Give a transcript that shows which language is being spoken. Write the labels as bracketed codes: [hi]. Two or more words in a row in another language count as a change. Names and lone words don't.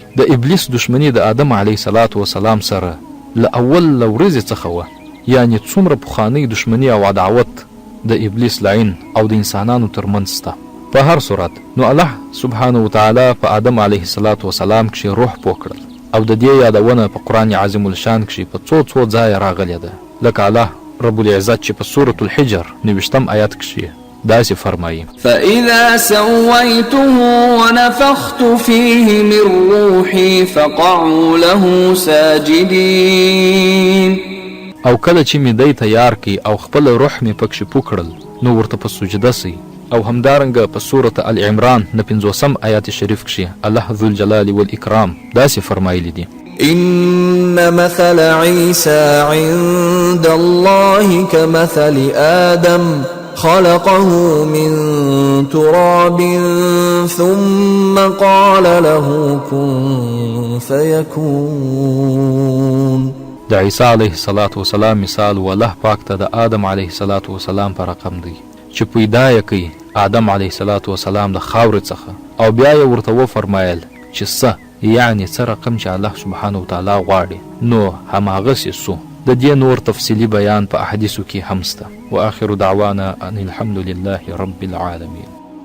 [ps] د ابلیس دشمني د آدم [ar] علیه السلام [ps] سره له اول ورځې څخه وه، یعنې څومره پخوانۍ دشمني او عداوت د ابلیس لعین او د انسانانو ترمنځ شته. په هر صورت نو [ar] الله سبحانه وتعالی [ps] په آدم [ar] علیه السلام [ps] کښې روح پوه کړل او د دې یادونه په قرآن عظیم الشان کښې په څو ځایه راغلې ده، لکه [ar] الله رب العزت [ps] چې په سورة الحجر 90 آیات کښې داسې فرمایي: [ar] فإذا سويته ونفخت فيه من روحي فقعوا له ساجدين. [ps] او کله چې مې دی تیار کړي او خپل روح مې پکښې پو کړل، نو ورته په سجده سئ. او همدارنګه په سورة العمران 50 آیات شریف کښې [ar] الله ذوالجلال والإکرام [ps] داسې فرمایلی دي: [ar] إن مثل عيسى عند الله كمثل آدم خلقه من تراب ثم قال له كن فيكون. [ps] د عیسی [ar] علیه السلام [ps] مثال والله پاک ته د آدم [ar] علیه السلام [ps] په رقم دی چې پیدا یې کوي آدم علیه السلام د خاورې څخه او بیا یې ورته وفرمایل چې څه، یعنې څه رقم چې [ar] الله سبحانه وتعالی [ps] غواړي، نو هماغسې سو. د دې نور تفصیلي بیان په احادیثو کې هم شته. [ar] واخر دعوانا ان الحمد لله رب العالمین.